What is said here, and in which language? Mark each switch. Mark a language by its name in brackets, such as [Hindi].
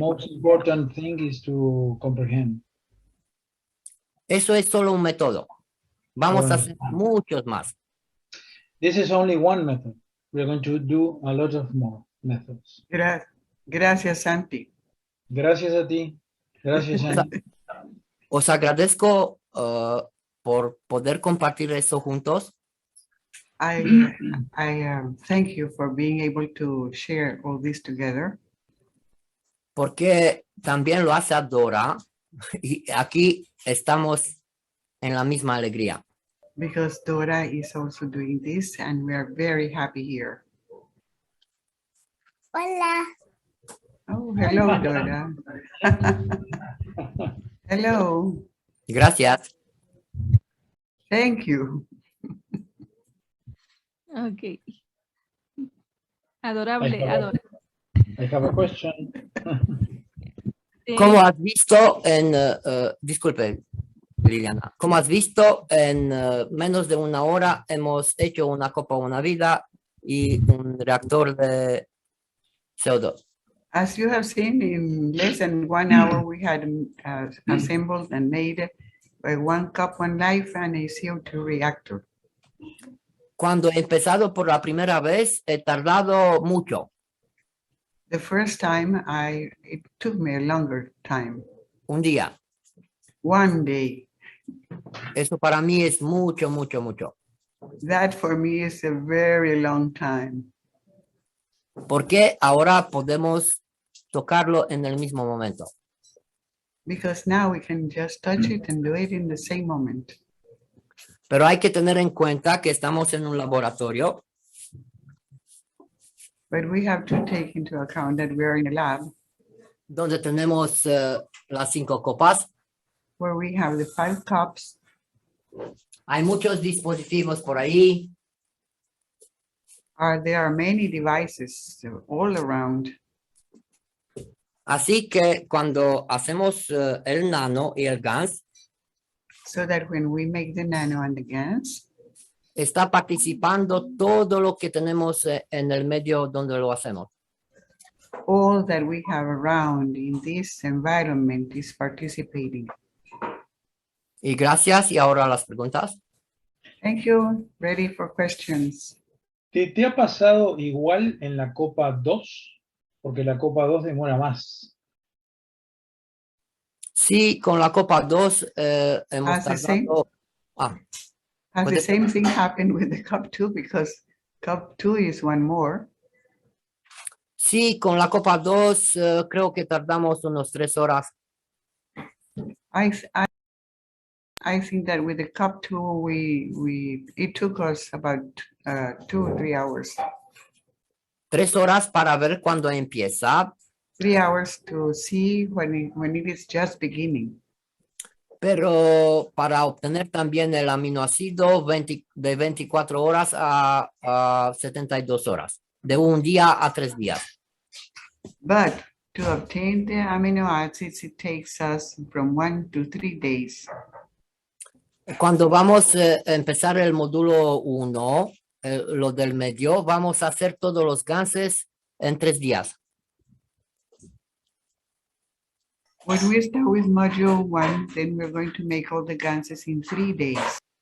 [English] most important thing is to comprehend. [Spanish] Eso es solo un método. Vamos a hacer muchos más. [English] This is only one method. We're going to do a lot of more methods. [Spanish] Gracias, Santi. Gracias a ti. Gracias, Gianni. Os agradezco por poder compartir eso juntos. [English] I thank you for being able to share all this together. [Spanish] Porque también lo hace Dora y aquí estamos en la misma alegría. [English] Because Dora is also doing this and we are very happy here. [Spanish] Hola. [English] Oh, hello, Dora. Hello. [Spanish] Gracias. [English] Thank you. Ok. Adorable, I have a question. [Spanish] Como has visto en, disculpe, Liliana, como has visto en menos de una hora hemos hecho una copa, una vida y un reactor de CO2. [English] As you have seen, in less than 1 hour, we had assembled and made one cup, one life, and a CO2 reactor. [Spanish] Cuando he empezado por la primera vez, he tardado mucho. [English] The first time, it took me a longer time. [Spanish] Un día. [English] One day. [Spanish] Eso para mí es mucho. [English] That for me is a very long time. [Spanish] Porque ahora podemos tocarlo en el mismo momento. [English] because now we can just touch it and do it in the same moment. [Spanish] Pero hay que tener en cuenta que estamos en un laboratorio [English] But we have to take into account that we're in a lab [Spanish] donde tenemos las 5 copas. [English] where we have the 5 cups. [Spanish] Hay muchos dispositivos por ahí. [English] There are many devices all around. [Spanish] Así que cuando hacemos el nano y el GANS, [English] So that when we make the nano and the GANs, [Spanish] está participando todo lo que tenemos en el medio donde lo hacemos. [English] all that we have around in this environment is participating. [Spanish] Y gracias. Y ahora las preguntas. [English] Thank you. Ready for questions. [Spanish] ¿Te ha pasado igual en la Copa 2? Porque la Copa 2 demora más. Sí, con la Copa 2 hemos [English] Has the same? [Spanish] tardado. Ah, [English] Has the [Spanish] Puede [English] same thing happened with the cup 2 because cup 2 is one more. [Spanish] sí, con la Copa 2 creo que tardamos unos 3 horas. [English] I think that with the cup 2 it took us about 2 or 3 hours. [Spanish] 3 horas para ver cuándo empieza, [English] 3 hours to see when it is just beginning. [Spanish] pero para obtener también el aminoácido de 24 horas a 72 horas, de un día a 3 días. [English] But to obtain the amino acids, it takes us from 1 to 3 days. [Spanish] Cuando vamos a empezar el módulo 1, lo del medio, vamos a hacer todos los ganses en 3 días. [English] When we start with module 1, then we're going to make all the ganses in 3 days.